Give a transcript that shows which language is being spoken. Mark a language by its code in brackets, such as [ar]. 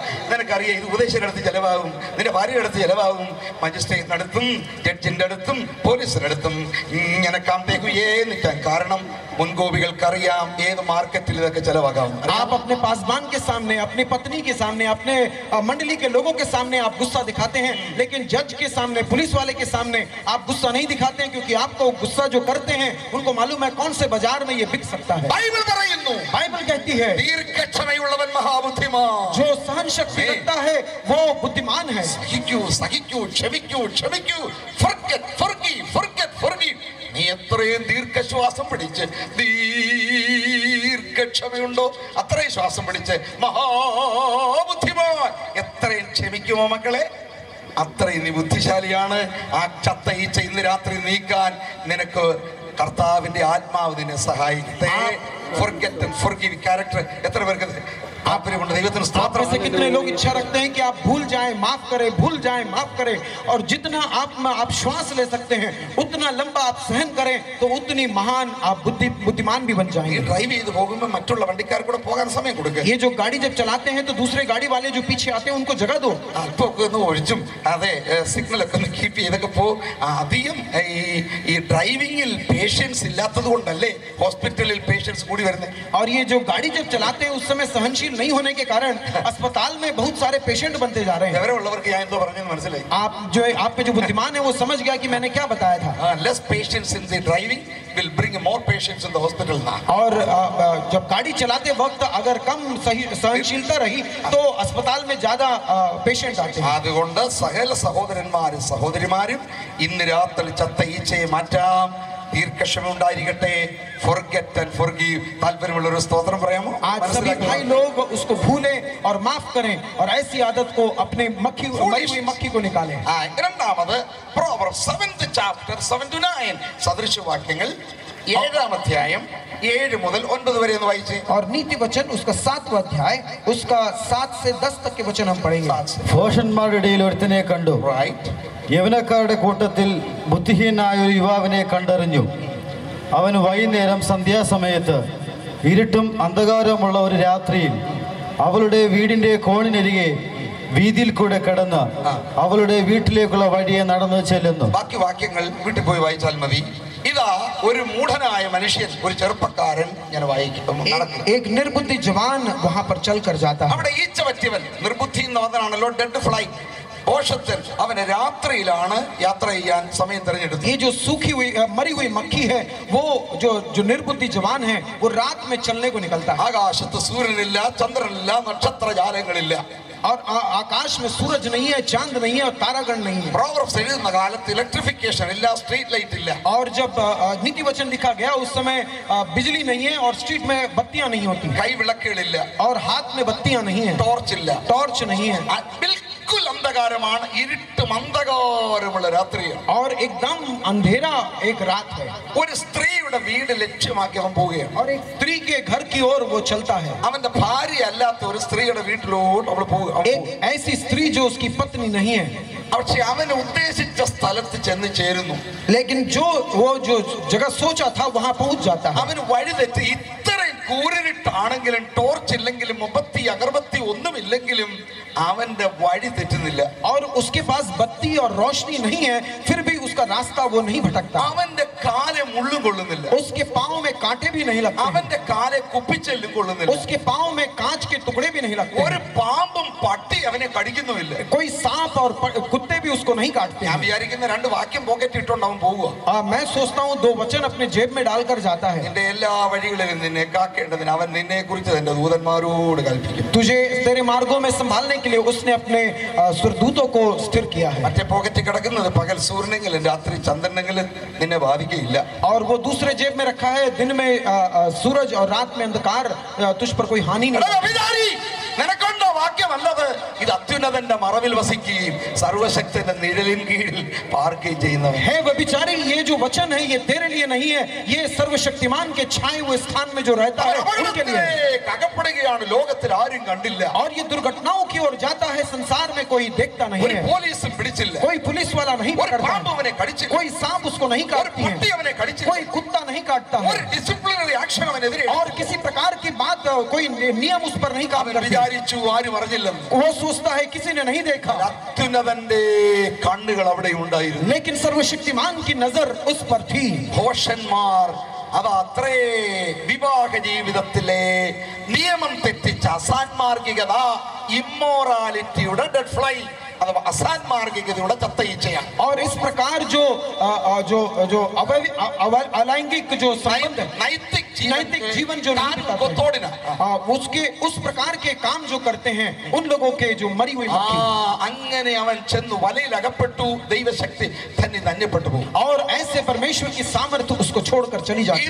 [ml] നിനക്കറിയാം ഇത് ഉപദേശയുടെ അടുത്ത് ചെലവാകും, നിന്റെ ഭാര്യയുടെ അടുത്ത് ചെലവാകും, മജിസ്ട്രേറ്റിന്റെ അടുത്തും ജഡ്ജിന്റെ അടുത്തും പോലീസിന്റെ അടുത്തും ഇങ്ങനെ കാന്തേക്കുയേ നിൽക്കാൻ. കാരണം മുൻകോപികൾക്കറിയാം ഏത് മാർക്കറ്റിൽ ഇതൊക്കെ ചെലവാകാം. [hi] आप अपने पासबान के सामने, अपनी पत्नी के सामने, अपने मंडली के लोगों के सामने आप गुस्सा दिखाते हैं, लेकिन जज के सामने, पुलिस वाले के सामने आप गुस्सा नहीं दिखाते हैं, क्योंकि आपको गुस्सा जो करते हैं उनको मालूम है कौन से बाजार में ये बिक सकता है. [ml] ബൈബിൾ പറയുന്നു, [hi] बाइबल कहती है [ml] ദീർഘക്ഷമയുള്ളവൻ മഹാബുദ്ധിമാൻ. [hi] जो सहन शक्ति रखता है वो बुद्धिमान है. [ml] സഹിക്കൂ സഹിക്കൂ, ക്ഷമിക്കൂ ക്ഷമിക്കൂ. [en] forget forgive forget forgive. [ml] നീ എത്രയും ദീർഘശ്വാസം പിടിച്ച് ദീർഘക്ഷമയുണ്ടോ അത്രയും ശ്വാസം പിടിച്ച് മഹാബുദ്ധിമാൻ. എത്രയും ക്ഷമിക്കുമോ മക്കളെ അത്രയും നീ ബുദ്ധിശാലിയാണ്. ആ ചത്ത ഈച്ച ഇന്ന് രാത്രി നീക്കാൻ നിനക്ക് കർത്താവിന്റെ ആത്മാവ് നിന്നെ സഹായിക്കട്ടെ. [en] forget and forgive [ml] character എത്ര പേർക്ക് ആഗ്രഹമുണ്ട്? ദൈവത്തിന് സ്തോത്രം. [hi] आप में से कितने लोग इच्छा रखते हैं कि आप भूल जाएं, माफ करें, भूल जाएं, माफ करें, और जितना आप श्वास ले सकते हैं उतना लंबा आप सहन करें तो उतनी महान आप बुद्धिमान भी बन [ml] ഈ [hi] जाएंगे. [ml] ഡ്രൈവ് ചെയ്ത് പോകുമ്പോൾ മറ്റുള്ള വണ്ടിക്കാർ കൂടെ പോകാൻ സമയം കൊടുക്കുക. [hi] ये जो गाड़ी जब चलाते हैं तो दूसरे गाड़ी वाले जो पीछे आते हैं उनको जगह दो. [ml] അല്പമൊക്കെ ഒന്ന് ഒഴിച്ചും അതെ സിഗ്നലൊക്കെ ഒന്ന് കീപ്പ് ചെയ്തൊക്കെ പോ. അധികം ഈ ഡ്രൈവിംഗിൽ പേഷ്യൻസ് ഇല്ലാത്തത് കൊണ്ടല്ലേ ഹോസ്പിറ്റലിൽ പേഷ്യൻസ് കൂടി വരുന്നത്. [hi] और ये जो गाड़ी जब चलाते हैं उस समय सहनशील नहीं होने के कारण अस्पताल में बहुत सारे पेशेंट बनते जा रहे हैं. [ml] വിവരമുള്ളവർക്ക് ഞാൻ എന്തോ പറഞ്ഞെന്ന് മനസ്സിലായി. [hi] आप पे जो बुद्धिमान है वो समझ गया कि मैंने क्या बताया था. [en] Less patience in the driving will bring more patients in the hospital now. [hi] और जब गाड़ी चलाते वक्त अगर कम सहनशीलता रही तो अस्पताल में ज्यादा पेशेंट आते हैं. [ml] അതുകൊണ്ട് സകല സഹോദരന്മാരും സഹോദരിമാരും ഇന്ന് രാത്രി ചത്ത ഈച്ചയെ മാറ്റാം. ദീർഘക്ഷമ ഉണ്ടായിരിക്കട്ടെ. [en] forget and forgive. [ml] താല്പര്യമുള്ള ഒരു സ്തോത്രം പറയാമോ? [hi] आज सभी भाई लोग उसको भूलें और माफ करें और ऐसी आदत को अपने मरी हुई मक्खी को निकालें. [ml] രണ്ടാമത് [en] Proverbs 7th chapter 7 to 9 [ml] സദൃശവാക്യങ്ങൾ 7ാം അധ്യായം 7 മുതൽ 9 വരെ ഒന്ന് വായിച്ചേ. [hi] और नीति वचन उसका 7वां अध्याय उसका 7 से 10 तक के वचन हम पढ़ेंगे. [ml] ഭോഷന്മാരുടെ ഇടയിൽ ഒരുത്തനെ കണ്ടു. റൈറ്റ്. യവനക്കാരുടെ കൂട്ടത്തിൽ ബുദ്ധിഹീനായ ഒരു യുവാവിനെ കണ്ടറിഞ്ഞു. അവൻ വൈകുന്നേരം സന്ധ്യാസമയത്ത് ഇരുട്ടും അന്ധകാരവുമുള്ള ഒരു രാത്രിയിൽ അവളുടെ വീടിന്റെ കോണിനരികെ വീതിയിൽ കൂടെ കടന്ന് അവളുടെ വീട്ടിലേക്കുള്ള വഴിയെ നടന്നു ചെല്ലുന്നു. ബാക്കി വാക്യങ്ങൾ വീട്ടിൽ പോയി വായിച്ചാൽ മതി. ഇതാ ഒരു മൂഢനായ മനുഷ്യൻ, ഒരു ചെറുപ്പക്കാരൻ ഞാൻ വായിക്കും. [hi] एक निर्बुद्धि जवान वहां पर चल कर जाता है. [ml] അവിടെ ഈച്ച പറ്റിയവൻ, നിർബുദ്ധി എന്ന് പറഞ്ഞാണല്ലോ ഡെഡ് ഫ്ലൈ, പോഷത്തിൽ അവന് രാത്രിയിലാണ് യാത്ര ചെയ്യാൻ സമയം തിരഞ്ഞെടുത്തു. [hi] ये जो सूखी हुई मरी हुई मक्खी है वो जो निर्बुद्धि जवान है वो रात में चलने को निकलता है. [ml] ആകാശത്ത് സൂര്യനില്ല, ചന്ദ്രനില്ല, നക്ഷത്രജാലങ്ങളില്ല. [hi] और आकाश में सूरज नहीं है, चांद नहीं है और तारागण नहीं है. [ml] പ്രോവർബ്സ് എഴുതുന്ന കാലത്ത് ഇലക്ട്രിഫിക്കേഷൻ ഇല്ല, സ്ട്രീറ്റ് ലൈറ്റ് ഇല്ല. [hi] और जब नीति वचन लिखा गया उस समय बिजली नहीं है और स्ट्रीट में बत्तियां नहीं होती, [ml] കൈവിളക്കുകളില്ല, [hi] और हाथ में बत्तियां नहीं है, [ml] ടോർച്ച് ഇല്ല, [hi] टॉर्च नहीं है, [ml] ബിൽക്കുൽ അന്ധകാരമാണ്, ഇരുട്ടും അന്ധകാരമുള്ള രാത്രിയാണ്. [hi] और एकदम अंधेरा एक रात है. [ml] ഒരു സ്ത്രീയുടെ വീട് ലക്ഷ്യമാക്കി അവൻ പോവുകയാണ്. [hi] और एक स्त्री के घर की ओर वो चलता है. [ml] അവന്റെ ഭാര്യ അല്ലാത്ത ഒരു സ്ത്രീയുടെ വീട്ടിലോട്ട് അവൾ പോകുക. [hi] एक ऐसी स्त्री जो उसकी पत्नी नहीं है, [ml] പക്ഷെ അവൻ ഉദ്ദേശിച്ച സ്ഥലത്ത് ചെന്ന് ചേരുന്നു. [hi] लेकिन वो जो जगह सोचा था वहां पहुंच जाता है. [ml] അവന് വഴിതെറ്റി. ഇത്രയും കൂരിട്ടാണെങ്കിലും ടോർച്ച് ഇല്ലെങ്കിലും മുപ്പത്തി അഗർബത്തി ഒന്നുമില്ലെങ്കിലും അവന്റെ വഴി തെറ്റുന്നില്ല. [hi] और उसके पास बत्ती और रोशनी नहीं है फिर भी उसका रास्ता वो नहीं भटकता. [ml] അവന്റെ കാലെ മുള്ളും കൊള്ളുന്നില്ല, [hi] उसके पाँव में कांटे भी नहीं लगते हैं, [ml] അവന്റെ കാലെ കുപ്പിച്ചെല്ലും കൊള്ളുന്നില്ല, [hi] उसके पाँव में कांच के टुकड़े भी नहीं लगते [ml] ഒരു [hi] हैं, [ml] പാമ്പും പട്ടി അവനെ കടിക്കുന്നുമില്ല. [hi] कोई सांप और कुत्ते भी उसको नहीं काटते [ml] ഞാൻ [hi] हैं। [ml] വിചാരിക്കുന്ന രണ്ട് വാക്യം പോക്കറ്റ് ഇട്ടോണ്ട് അവൻ പോവുക. [hi] मैं सोचता हूँ 2 वचन अपने जेब में डालकर जाता है। [ml] നിന്റെ എല്ലാ വഴികളിലും നിന്നെ കാക്കേണ്ടതിന് അവൻ നിന്നെ കുറിച്ച് തന്റെ ദൂതന്മാരോട് കൽപ്പിക്കും. [hi] तुझे तेरे मार्गों में संभालने के लिए उसने अपने सुरदूतों को स्थिर किया है। [ml] മറ്റേ പോക്കറ്റ് കിടക്കുന്നത് പകൽ സൂര്യനെങ്കിലും രാത്രി ചന്ദ്രനെങ്കിലും നിന്നെ ബാധിക്കയില്ല. [hi] और वो दूसरे जेब में रखा है, दिन में सूरज और रात में अंधकार तुझ पर कोई हानि [ml] എടാ [hi] नहीं। [ml] വ്യഭിചാരി, നിനക്കൊണ്ടോ വാക്യമല്ലത്? ഇത് അത്യുന്നതന്റെ മറവിൽ വസിക്കുകയും സർവശക്തന്റെ നിഴലിൻ കീഴിൽ പാർക്കുകയും ചെയ്യുന്നവൻ. [hi] है व्यभिचारी, ये जो वचन है ये तेरे लिए नहीं है, ये सर्वशक्तिमान के छाए हुए स्थान में जो रहता है उनके लिए है। [ml] അപകടത്തിലേക്ക് അകപ്പെടുകയാണ്, ലോകത്തിൽ ആരും കണ്ടില്ല. [hi] और ये दुर्घटनाओं की ओर जाता है, संसार में कोई देखता नहीं [ml] ഒരു [hi] है, [ml] പോലീസും പിടിച്ചില്ല, [hi] कोई पुलिस वाला नहीं [ml] ഒരു [hi] पकड़ता [ml] പാമ്പ് [hi] है, [ml] അവനെ കടിച്ചില്ല, [hi] कोई सांप उसको नहीं [ml] ഒരു [hi] काटती [ml] പട്ടി [hi] है, [ml] അവനെ കടിച്ചില്ല, [hi] कोई कुत्ता नहीं काटता [ml] ഒരു [hi] है, [ml] ഡിസിപ്ലിനറി ആക്ഷൻ അവനെതിരെ. [hi] और किसी प्रकार की बात कोई नियम उस पर नहीं काम [ml] അവൻ [hi] करते। [ml] വിചാരിച്ചു ആരും അറിഞ്ഞില്ലെന്ന്. [hi] वो सोचता है किसी ने नहीं देखा, [ml] അത്യുന്നതന്റെ കണ്ണുകൾ അവിടെ ഉണ്ടായിരുന്നു. [hi] लेकिन सर्वशक्तिमान की नजर उस पर थी। [ml] ഭോഷന്മാർ അത് അത്രേ വിവാഹ ജീവിതത്തിലെ നിയമം തെറ്റിച്ച അസാൻമാർഗികത, ഇമ്മോറാലിറ്റിയുടെ ഡെഡ് ഫ്ലൈ അഥവാ അസാൻമാർഗികതയുടെ ചത്ത ഈച്ചയാണ്. [hi] और इस प्रकार जो जो जो अलैंगिक जो संबंध है, नैतिक जीवन जो नहीं बिताते हैं, उसके उस प्रकार के काम जो करते हैं उन लोगों के जो मरी हुई मक्खी, [ml] അങ്ങനെ അവൻ ചെന്നു വലയിൽ അകപ്പെട്ടു. ദൈവശക്തി തന്നെ ധന്യപ്പെട്ടു പോകും. [hi] और ऐसे परमेश्वर की सामर्थ्य उसको छोड़कर चली जाती है।